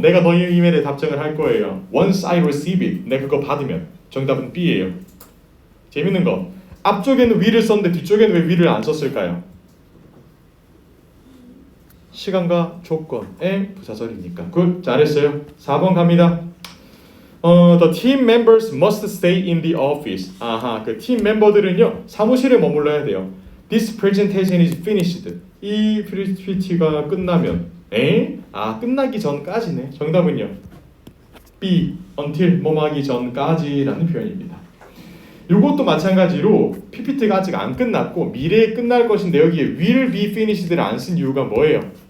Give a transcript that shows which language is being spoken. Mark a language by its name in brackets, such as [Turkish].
[Korean] 내가 너희 이메일에 답장을 할 거예요. [English] Once I receive it. [Korean] 내가 그거 받으면. 정답은 B예요. 재밌는 거. 앞쪽에는 will을 썼는데 뒤쪽에는 왜 will을 안 썼을까요? 시간과 조건의 부사절이니까. 굿. 잘했어요. 4번 갑니다. [English] The team members must stay in the office. [Korean] 아하, 그 팀 멤버들은요 사무실에 머물러야 돼요. [English] This presentation is finished. [Korean] 이 PPT가 끝나면 끝나기 전까지네. 정답은요 B. until 뭐뭐 하기 전까지라는 표현입니다. 이것도 마찬가지로 PPT가 아직 안 끝났고 미래에 끝날 것인데 여기에 will be finished를 안 쓴 이유가 뭐예요?